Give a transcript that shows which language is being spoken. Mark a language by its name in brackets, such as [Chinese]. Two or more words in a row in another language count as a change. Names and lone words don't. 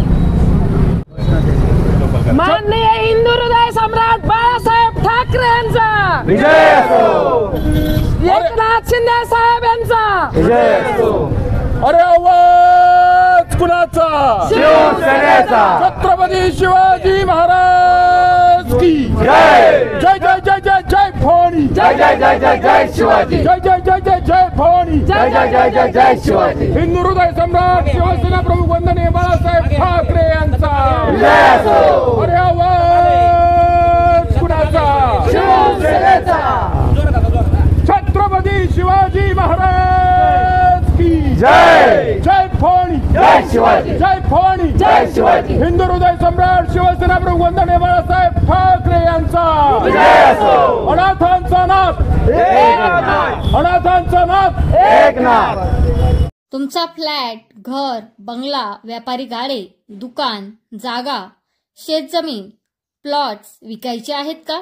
[Marathi] माननीय हिंदू हृदय सम्राट बाळासाहेब ठाकरे यांचा विजय असो, एकनाथ शिंदे साहेब यांचा विजय असो। अरे आवाज कुणाचा? शिवसेनेचा। छत्रपती शिवाजी महाराज की जय जय जय जय जय जय भवानी, जय जय जय जय जय शिवाजी, जय जय जय जय जय भवानी, जय जय जय जय जय शिवाजी। हिंदू हृदय सम्राट शिवसेना प्रमुख वंदनीय बाळासाहेब ठाकरे यांचा विजय असो। अरे आवाज कुणाचा? शिवसेनेचा। छत्रपती शिवाजी महाराज की जय जय भवानी, जय शिवाजी, जय भवानी, जय शिवाजी। हिंदू हृदय सम्राट शिवसेना प्रमुख वंदनीय बाळासाहेब ठाकरे यांचा विजय असो। अनाथांचा नाथ एकनाथ, अनाथांचा नाथ एकनाथ। तुमचा फ्लॅट, घर, बंगला, व्यापारी गाडे, दुकान, जागा, शेतजमीन, प्लॉट्स विकायचे आहेत का?